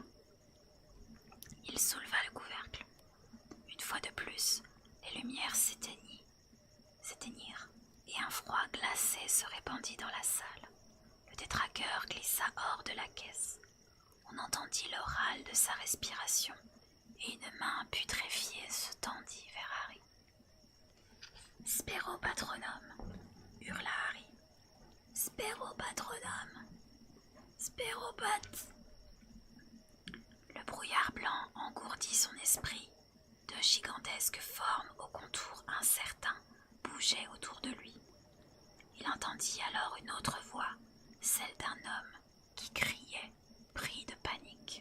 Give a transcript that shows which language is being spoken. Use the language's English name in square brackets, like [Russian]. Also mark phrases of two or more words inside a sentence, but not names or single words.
[French] Il souleva le couvercle. Une fois de plus, les lumières s'éteignirent et un froid glacé se répandit dans la salle. Le détraqueur glissa hors de la caisse. On entendit le râle de sa respiration et une main putréfiée se tendit vers Harry. « [Latin] Spero patronum [French] !» hurla Harry. [Latin] « Spero patronum ! Spero pat !» [French] Le brouillard blanc engourdit son esprit. De gigantesques formes aux contours incertains bougeaient autour de lui. Il entendit alors une autre voix, celle d'un homme qui criait, pris de panique.